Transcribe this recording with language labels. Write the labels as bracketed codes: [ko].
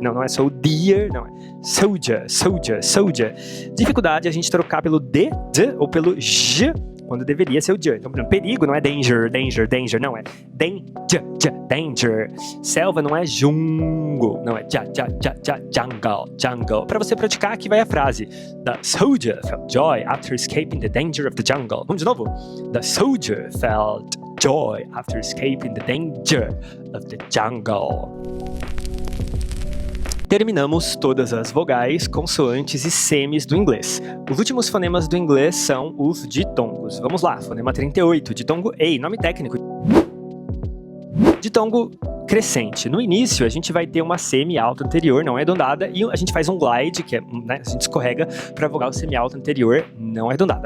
[pt] Não é soldier, não é soldier, soldier, soldier. Dificuldade é a gente trocar pelo D ou pelo J, quando deveria ser o J. Então, por exemplo, perigo não é danger, danger, danger, não é danger. Selva não é jungle, não é jungle, jungle. Para você praticar, aqui vai a frase. [en] The soldier felt joy after escaping the danger of the jungle. [pt] Vamos de novo. [en] The soldier felt joy after escaping the danger of the jungle. [pt] Terminamos todas as vogais, consoantes e semis do inglês. Os últimos fonemas do inglês são os ditongos. Vamos lá, fonema 38, ditongo A, nome técnico. Ditongo crescente. No início, a gente vai ter uma semi-alta anterior, não arredondada, e a gente faz um glide, que é, né, a gente escorrega para a vogal semi-alta anterior, não arredondada.